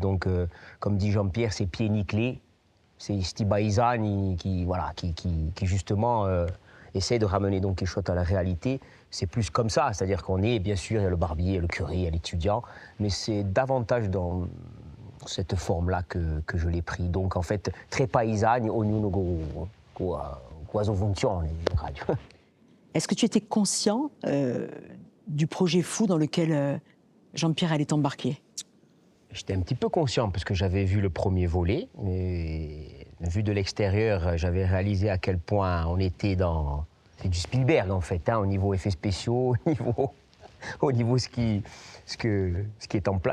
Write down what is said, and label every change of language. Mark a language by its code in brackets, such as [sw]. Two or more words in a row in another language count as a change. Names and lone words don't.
[fr] Donc, comme dit Jean-Pierre, c'est pieds nickelés. C'est Steve Baizani qui justement essaie de ramener Don Quichotte à la réalité. C'est plus comme ça, c'est-à-dire qu'on est, bien sûr, il y a le barbier, il y a le curé, il y a l'étudiant, mais c'est davantage dans cette forme-là que je l'ai pris. Donc, en fait, très [it] paesani, ognuno con la sua funzione, radio. [fr] Est-ce que tu étais conscient du projet fou dans lequel Jean-Pierre allait t'embarquer? J'étais un petit peu conscient parce que j'avais vu le premier volet. Et, vu de l'extérieur, j'avais réalisé à quel point on était dans... C'est du Spielberg, en fait, hein, au niveau effets spéciaux, au niveau ce qui est en place.